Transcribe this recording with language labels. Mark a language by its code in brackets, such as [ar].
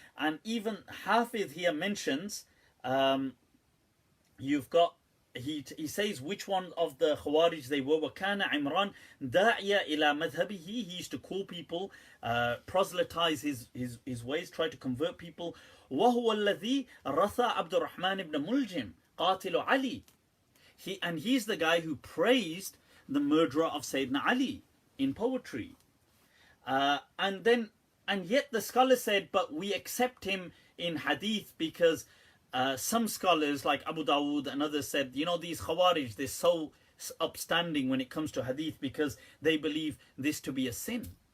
[en] And even Hafiz here mentions, you've got, he says which one of the Khawarij they were. [ar] وَكَانَ عِمْرَانَ دَاعِيَ إِلَى مَذْهَبِهِ. [en] He used to call people, proselytize his ways, try to convert people. [ar] وَهُوَ الَّذِي رَثَى عَبْدُ الرَّحْمَنِ ibn Muljim قَاتِلُ عَلِي. [en] He's the guy who praised the murderer of Sayyidina Ali in poetry. And yet the scholar said, but we accept him in hadith because some scholars like Abu Dawood and others said, these Khawarij, they're so upstanding when it comes to hadith because they believe this to be a sin.